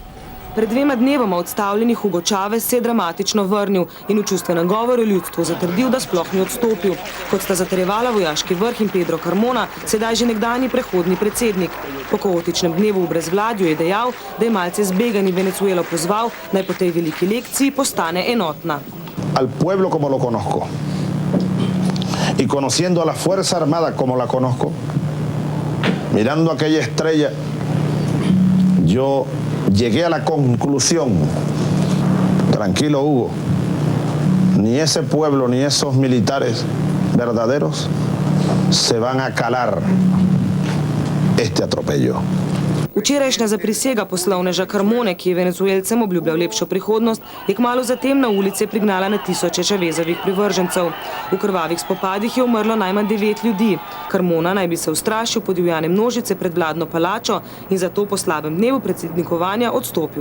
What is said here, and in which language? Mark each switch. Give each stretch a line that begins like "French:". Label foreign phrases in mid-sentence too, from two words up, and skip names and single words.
Slovenian: Pred 2 dnevoma odstavljeni Hugo Chavez se je dramatično vrnil in v čustvenem govoru ljudstvu zatrdil, da sploh ni odstopil. Kot sta zatrjevala vojaški vrh in Pedro Carmona, sedaj že nekdanji prehodni predsednik. Po kaotičnem dnevu v brezvladju je dejal, da je malce zbegani Venezuelo pozval, naj po tej veliki lekciji postane enotna.
Spanish: Al pueblo como lo conozco y conociendo a la Fuerza Armada como la conozco, mirando aquella estrella, yo llegué a la conclusión, tranquilo Hugo, ni ese pueblo ni esos militares verdaderos se van a calar este atropello.
Slovenian: Včerajšnja zaprisega poslovneža Carmone, ki je Venezuelcem obljubljal lepšo prihodnost, je kmalu zatem na ulice prignala na tisoče Chavezovih privržencev. V krvavih spopadih je umrlo najmanj 9 ljudi. Carmona naj bi se ustrašil podivjane množice pred vladno palačo in zato po slabem dnevu predsednikovanja odstopil.